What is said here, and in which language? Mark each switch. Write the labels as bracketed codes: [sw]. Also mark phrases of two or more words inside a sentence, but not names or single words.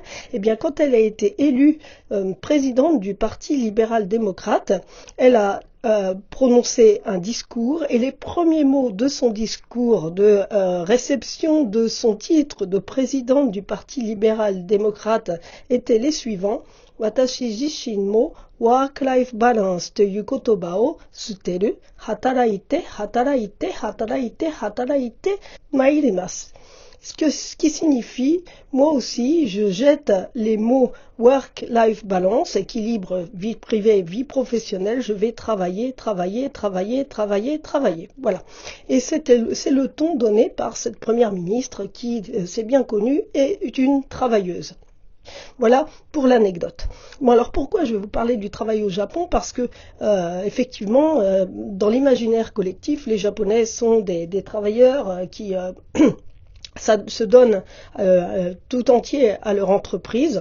[fr] Eh bien, quand elle a été élue présidente du Parti libéral-démocrate, elle a prononcé un discours et les premiers mots de son discours de réception de son titre de présidente du Parti libéral-démocrate étaient les suivants. [ja] 私自身も [en] work-life balance [ja] という言葉を捨てる。働いて、働いて、働いて、働いて、参ります。 [fr] Ce qui signifie, moi aussi, je jette les mots [en] work-life balance, [fr] équilibre vie privée, vie professionnelle, je vais travailler, travailler, travailler, travailler, travailler. Voilà. Et c'est le ton donné par cette première ministre qui, c'est bien connu, est une travailleuse. Voilà pour l'anecdote. Bon, alors pourquoi je vais vous parler du travail au Japon? Parce que effectivement, dans l'imaginaire collectif, les Japonais sont des travailleurs qui se donnent tout entier à leur entreprise.